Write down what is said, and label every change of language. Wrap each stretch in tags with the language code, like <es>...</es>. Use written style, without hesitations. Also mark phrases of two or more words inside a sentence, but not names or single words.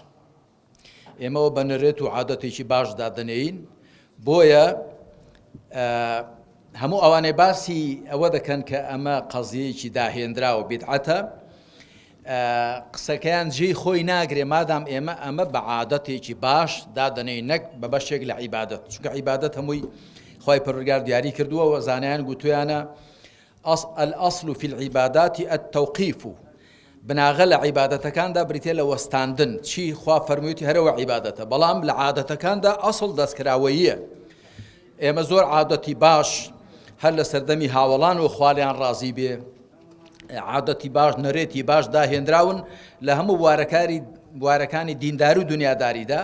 <ckb>ئێمەوە بە نەرێت و عادەتێکی باشدا دەنێین بۆیە هەموو ئەوانەی باسی ئەوە دەکەن کە ئەمە قەزیەیەکی داهێنراوە بیدعەتە قسەکەیان جێی خۆی ناگرێ مادام ئێمە ئەمە بە عادەتێکی باش دادەنێین نەک بە بەشێک لە عیبادەت، چونکە عیبادەت هەمووی خوای پەروەردگار دیاری کردووە و زانایان گوتویانە</ckb> <ar>الأصل في العبادات التوقيف،</ar> <ckb>بناغە لە عیبادەتەکاندا بریتێ لە وەستاندن چی خوا فەرموویەتی هەرەوە عیبادەتە، بەڵام لە عادەتەکاندا ئەسڵ دەستکراوەییە. ئێمە زۆر عادەتی باش هەر لە سەردەمی هاوڵان و خوالیان ڕازی بێ عادەتی باش نەرێتی باش داهێنراون لە هەموو بوارەکانی دینداری و دنیاداریدا.</ckb>